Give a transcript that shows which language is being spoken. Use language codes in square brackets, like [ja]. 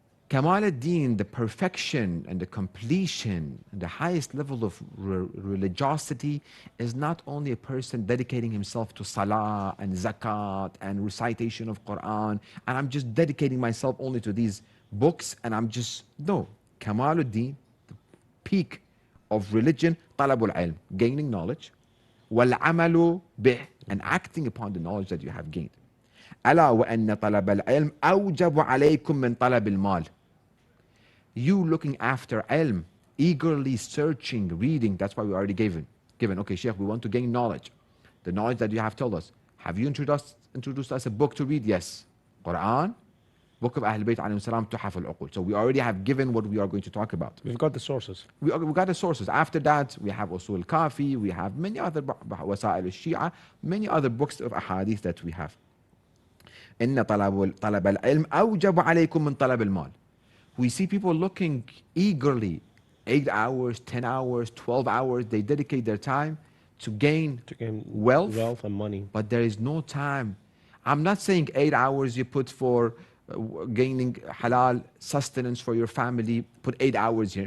[en] Kamal ad-Din, the perfection and the completion, the highest level of religiosity is not only a person dedicating himself to salah and zakat and recitation of Quran, and I'm just dedicating myself only to these books, and no. Kamal ad-Din, the peak of religion, [ar] talabul ilm, [en] gaining knowledge, [ar] wal amalu bih, [en] and acting upon the knowledge that you have gained. [ar] ألا وأن طلب العلم أوجب عليكم من طلب المال. [en] You looking after ilm, eagerly searching, reading, that's why we already given. Okay, Sheikh, we want to gain knowledge. The knowledge that you have told us. Have you introduced us a book to read? Yes. Quran, Book of Ahl Bayt alayhim salam, Tuhaf al-Uqul. So we already have given what we are going to talk about. We've got the sources. We got the sources. After that, we have Usul al-Kafi, we have many other Wasa'il al-Shi'a, many other books of ahadith that we have. [ar] إن طلب العلم أوجب عليكم من طلب المال. [en] We see people looking eagerly, 8 hours, 10 hours, 12 hours, they dedicate their time to gain wealth and money. But there is no time. I'm not saying 8 hours you put for gaining halal sustenance for your family, put 8 hours here.